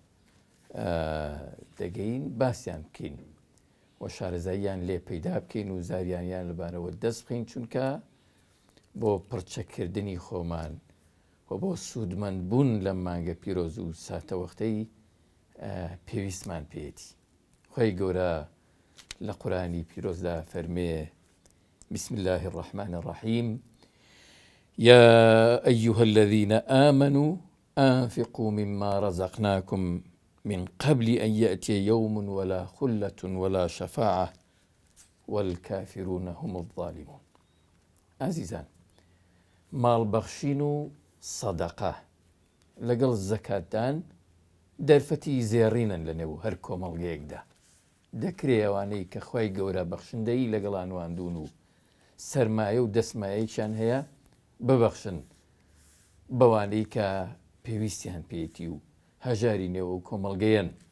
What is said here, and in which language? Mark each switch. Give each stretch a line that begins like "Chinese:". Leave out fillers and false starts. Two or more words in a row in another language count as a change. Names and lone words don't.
Central Kurdish: دەگەین باسییان بکەین و شارەزاییان لێ پەیدا بکەین و زاریانیان لەبارەوە دەست بخەین چونکە بۆ پڕچەکردنی خۆمان و بۆ سوودمەندبوون لەم مانگە پیرۆز و ساتە وەختەی پێویستمان پێێتی. خۆی گەورە لە قورآنی پیرۆزدا فەرمێ
Arabic: بسم الله الرحمن الرحيم يا أيها الذين آمنوا أنفقوا مما رزقناكم من قبل أن يأتي يوم ولا خلة ولا شفاعة والكافرون هم الظالمون.
Central Kurdish: عزيزان مال بخشين صدقة لقل الزكاة دەرفەتی زێڕینن لەنێو هەر کۆمەڵگەیەکدا دەکرێ ئەوانەی کە خۆی گەورە بەخشندەی لەگەڵان واندون و سەرمایە و دەسمایەیشان هەیە ببەخشن بەوانەی کە پێویستیان پێێتی و هەژاری نێوە و کۆمەڵگەیەن.